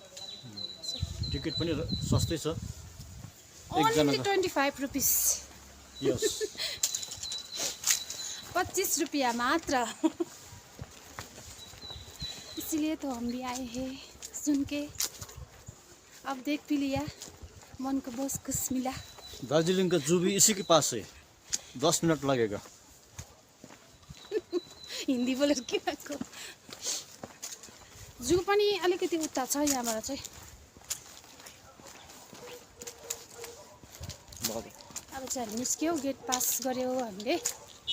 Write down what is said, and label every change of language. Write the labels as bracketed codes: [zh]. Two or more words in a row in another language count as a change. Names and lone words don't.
[ne] टिकट पनि सस्तै छ [en] only 25 rupees यस [ne] 25 रुपया मात्र [hi] इसीलिए तो हम भी आए हैं सुन के अब देख भी लिया मन को बहुत खुश मिला दार्जिलिंग का जू भी इसी के पास है 10 मिनट लगेगा [ne] हिन्दी बोलेर के भएको जू पनि अलिकति उता छ यहाँबाट चाहिँ अब चाहिँ हामी निस्क्यौँ गेट पास गर्यो हामीले